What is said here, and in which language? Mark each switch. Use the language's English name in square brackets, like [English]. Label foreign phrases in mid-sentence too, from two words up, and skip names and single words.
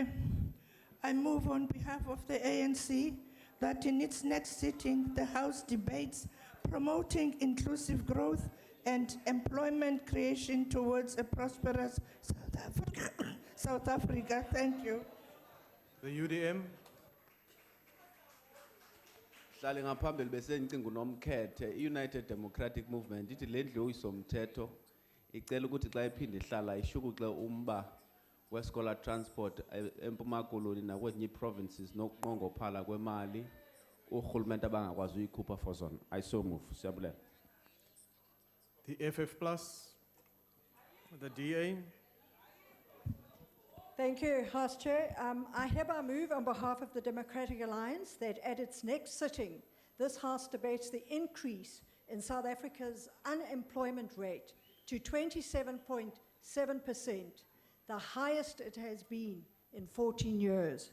[English] I move on behalf of the ANC that in its next sitting, the House debates promoting inclusive growth and employment creation towards a prosperous South Africa. Thank you. The UDM. [Zulu] Hlale ngaphambili bese ngicela [Xhosa] unomkhethe United Democratic Movement ithi lendlu uyisomthetho icela ukuthi xa iphinde ihlala ishukuxe umba weScholar Transport eMpuma Koloni nakwezinye provinces nokuqongophala kwemali urhulumente abangakwazi uyikhupha for zona. [English] I so move. [Xhosa] Siyabulela. [English] The FF Plus. The DA. Thank you, House Chair. I hereby move on behalf of the Democratic Alliance that at its next sitting, this House debates the increase in South Africa's unemployment rate to 27.7%, the highest it has been in 14 years.